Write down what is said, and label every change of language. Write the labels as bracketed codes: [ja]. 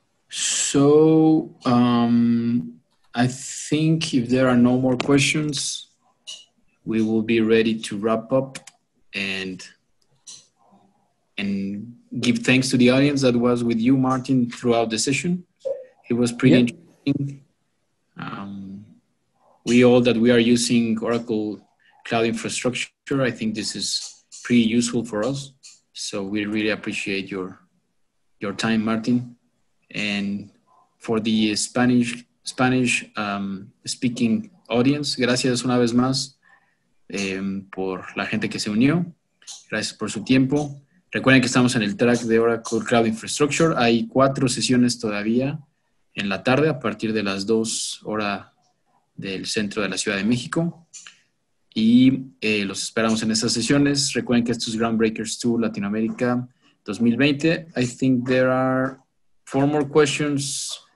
[en] So I think if there are no more questions, we will be ready to wrap up and give thanks to the audience that was with you, Martin, throughout the session. It was pretty interesting. We are using Oracle Cloud Infrastructure. I think this is pretty useful for us. So we really appreciate your time, Martin. And for the Spanish speaking audience, [es] gracias una vez más por la gente que se unió. Gracias por su tiempo. Recuerden que estamos en el track de Oracle Cloud Infrastructure. Hay 4 sesiones todavía en la tarde a partir de las 2 horas del centro de la Ciudad de México. Y los esperamos en estas sesiones. Recuerden que esto es Groundbreakers 2 Latinoamérica 2020. [en] I think there are 4 more questions.